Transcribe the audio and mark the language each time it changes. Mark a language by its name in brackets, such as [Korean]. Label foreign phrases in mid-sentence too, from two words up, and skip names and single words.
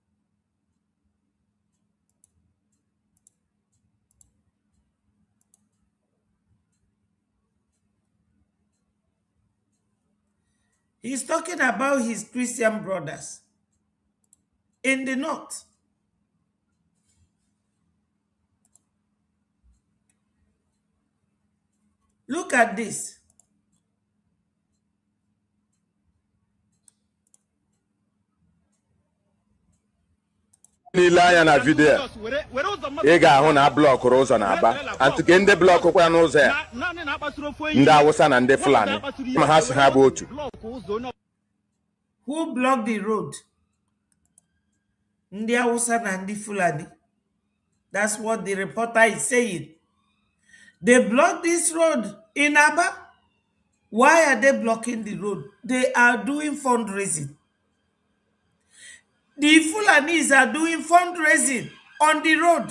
[English] He's talking about his Christian brothers in the north. Look at this. [Igbo] N'ile anya na vidiyo ị ga-ahụ na blọkụrụ ụzọ na-aba antike ndị blọkụkwa n'ụzọ ya ndị Awụsa na ndị Fulani ma ha si ha bụ otu. [English] Who blocked the road? [Igbo] Ndị Awụsa na ndị Fulani. [English] That's what the reporter is saying. They blocked this road in Aba. Why are they blocking the road? They are doing fundraising. the Fulanis are doing fundraising on the road.